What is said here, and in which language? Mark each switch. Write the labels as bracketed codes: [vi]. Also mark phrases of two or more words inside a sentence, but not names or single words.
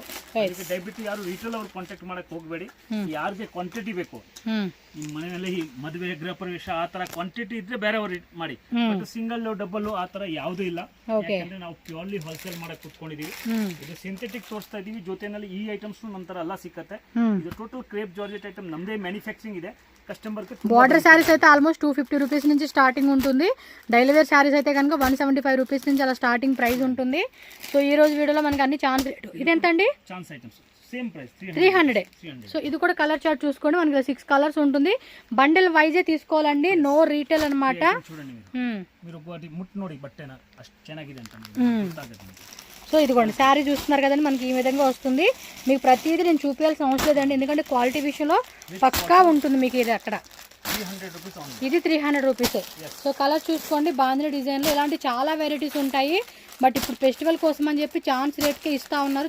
[kn] ಅದಕ್ಕೆ ದಯವಿಟ್ಟು ಯಾರು ರೀಟೇಲ್ ಅವ್ರು ಕಾಂಟ್ಯಾಕ್ಟ್ ಮಾಡಕ್ ಹೋಗಬೇಡಿ. ಯಾರಿಗೆ ಕ್ವಾಂಟಿಟಿ ಬೇಕು, ನಿಮ್ಮ ಮನೆಯಲ್ಲಿ ಮದುವೆ, ಗೃಹ ಪ್ರವೇಶ ಆ ತರ ಕ್ವಾಂಟಿಟಿ ಇದ್ರೆ ಬೇರೆ ಅವ್ರು ಮಾಡಿ. [en] single double [kn] ಆ ತರ ಯಾವ್ದು ಇಲ್ಲ. ಯಾಕಂದ್ರೆ ನಾವು [en] purely wholesale [kn] ಮಾಡಕ್ ಕುತ್ಕೊಂಡಿದೀವಿ. ಇದು ಸಿಂಥೆಟಿಕ್ ತೋರಿಸ್ತಾ ಇದೀವಿ. ಜೊತೆನಲ್ಲಿ ಈ ಐಟಮ್ಸ್ ನಂತರ ಎಲ್ಲ ಸಿಕ್ಕತ್ತೆ. ಇದು [en] total crepe georgette item [kn] ನಮ್ದೇ ಮ್ಯಾನುಫ್ಯಾಕ್ಚರಿಂಗ್ ಇದೆ. [te] కస్టమర్ కి [en] border sarees [te] అయితే [en] almost 250 rupees [te] నుంచి స్టార్టింగ్ ఉంటుంది. [en] daily wear sarees [te] అయితే కనుక 175 రూపీస్ నుంచి అలా [en] starting price [te] ఉంటుంది. సో ఈ రోజు వీడియోలో మనకి అన్ని [en] chance rate. [te] ఇది ఎంత అండి? [en] chance items same price [te] 300. సో ఇది కూడా [en] colour chart [te] చూసుకోండి. మనకి 6 కలర్స్ ఉంటుంది. బండిల్ వైజే తీసుకోవాలండి, [en] no retail [te] అన్నమాట. చూడండి, మీరు ఒకటి [kn] ಮುಟ್ಟು ನೋಡಿ ಬಟ್ಟೇನಾ ಅಷ್ಟು ಚೆನ್ನಾಗಿದೆ ಅಂತ ಗೊತ್ತಾಗುತ್ತೆ. [te] సో ఇదిగోండి, శారీ చూస్తున్నారు కదండి, మనకి ఈ విధంగా వస్తుంది. మీకు ప్రతిదీ నేను చూపించాల్సిన అవసరం లేదండి, ఎందుకంటే క్వాలిటీ విషయంలో పక్కా ఉంటుంది మీకు. ఇది అక్కడ ఇది 300 రూపీస్. [en] so colour [te] చూసుకోండి, బాందిని డిజైన్లో ఇలాంటి చాలా వెరైటీస్ ఉంటాయి. బట్ ఇప్పుడు ఫెస్టివల్ కోసం అని చెప్పి [en] chance rateke [te] ఇస్తూ ఉన్నారు.